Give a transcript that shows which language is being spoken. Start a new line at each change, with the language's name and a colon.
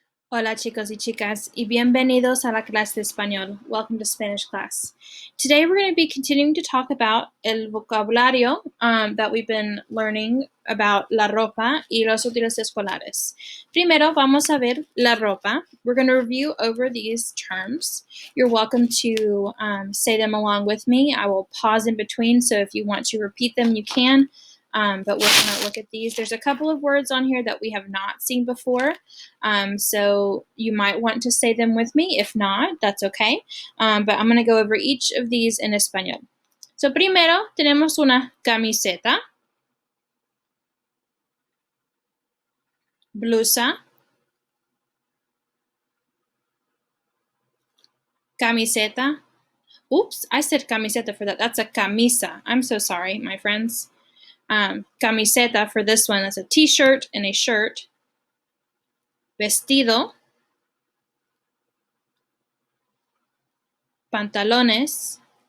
Spanish: Hola chicos y chicas, y bienvenidos a la clase de español.
English: Welcome to Spanish class. Today we're going to be continuing to talk about
Spanish: el vocabulario
English: that we've been learning about
Spanish: la ropa y los útiles escolares. Primero vamos a ver la ropa.
English: We're going to review over these terms. You're welcome to say them along with me. I will pause in between, so if you want to repeat them, you can. But we're going to look at these. There's a couple of words on here that we have not seen before. So you might want to say them with me. If not, that's okay. But I'm going to go over each of these en español. So
Spanish: primero tenemos una camiseta, blusa, camiseta.
English: Oops, I said camiseta for that. That's a camisa. I'm so sorry, my friends. Camiseta for this one, that's a t-shirt and a shirt.
Spanish: Vestido. Pantalones.